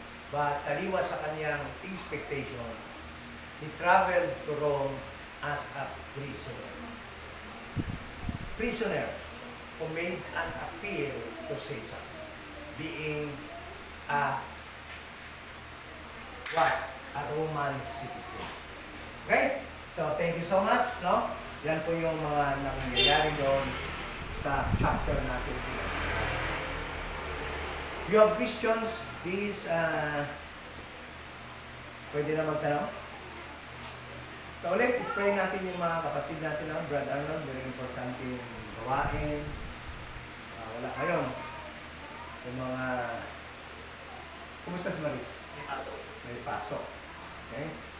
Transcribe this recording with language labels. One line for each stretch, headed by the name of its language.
English: But
Filipino: taliwas sa kanyang
English: expectation, he traveled to Rome as a prisoner. Prisoner who made an appeal to Caesar, being a a Roman citizen. Okay? So, thank you so much, no?
Filipino: Yan po yung mga nangyayari doon sa chapter natin.
English: You have questions, please,
Filipino: pwede na magtanong? So, ulit, i-pray natin yung mga kapatid natin, no? Brad Arnold,
English: very importante yung gawain.
Filipino: Wala kayo. Yung mga... Kumusta si Maris? May pasok. Okay?